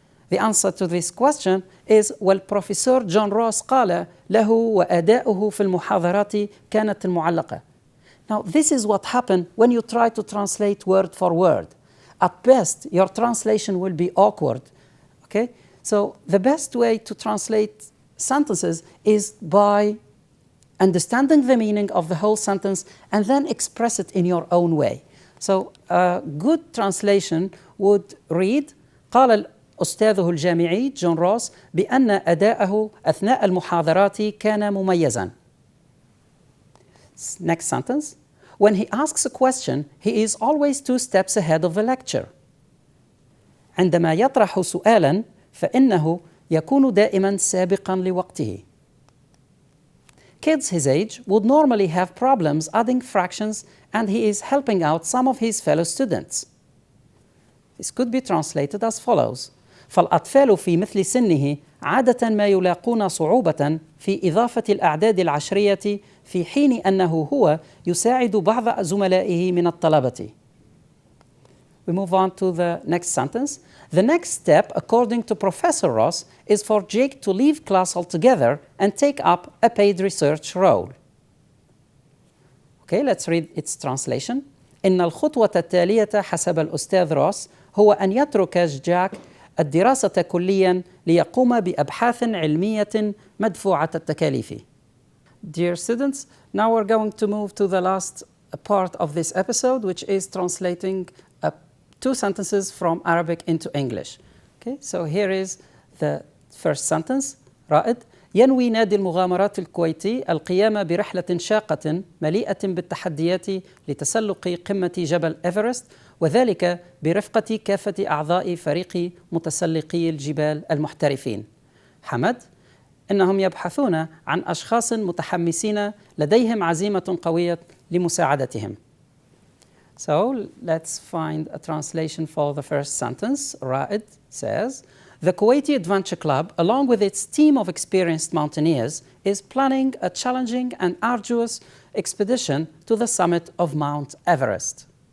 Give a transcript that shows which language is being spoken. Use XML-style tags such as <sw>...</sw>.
<en>The answer to this question is</en> <ar>والبروفيسور جون روس قال له وأداؤه في المحاضرات كانت المعلقة.</ar> <en>Now this is what happened when you try to translate word for word. At best, your translation will be awkward. Okay? So the best way to translate sentences is by understanding the meaning of the whole sentence and then express it in your own way. So a good translation would read</en> <ar>قال أستاذه الجامعي جون روس بأن أداءه أثناء المحاضرات كان مميزاً.</ar> <en>Next sentence. When he asks a question, he is always 2 steps ahead of the lecture.</en> <ar>عندما يطرح سؤالاً فإنه يكون دائماً سابقاً لوقته.</ar> <en>Kids his age would normally have problems adding fractions, and he is helping out some of his fellow students. This could be translated as follows.</en> <ar>فالأطفال في مثل سنه عادة ما يلاقون صعوبة في إضافة الأعداد العشرية في حين أنه هو يساعد بعض زملائه من الطلبة.</ar> <en>We move on to the next sentence. The next step, according to Professor Ross, is for Jake to leave class altogether and take up a paid research role. Okay, let's read its translation.</en> <ar>إن الخطوة التالية حسب الأستاذ روس هو أن يترك جاك الدراسة كلياً ليقوم بأبحاث علمية مدفوعة التكاليف.</ar> <en>Dear students, now we're going to move to the last part of this episode, which is translating 2 sentences from Arabic into English. Okay, so here is the first sentence.</en> <ar>رائد: ينوي نادي المغامرات الكويتي القيام برحلة شاقة مليئة بالتحديات لتسلق قمة جبل إيفرست، وذلك برفقة كافة أعضاء فريق متسلقي الجبال المحترفين. حمد: إنهم يبحثون عن أشخاص متحمسين لديهم عزيمة قوية لمساعدتهم.</ar> <en>So let's find a translation for the first sentence. Ra'id says, the Kuwaiti Adventure Club, along with its team of experienced mountaineers, is planning a challenging and arduous expedition to the summit of Mount Everest.</en>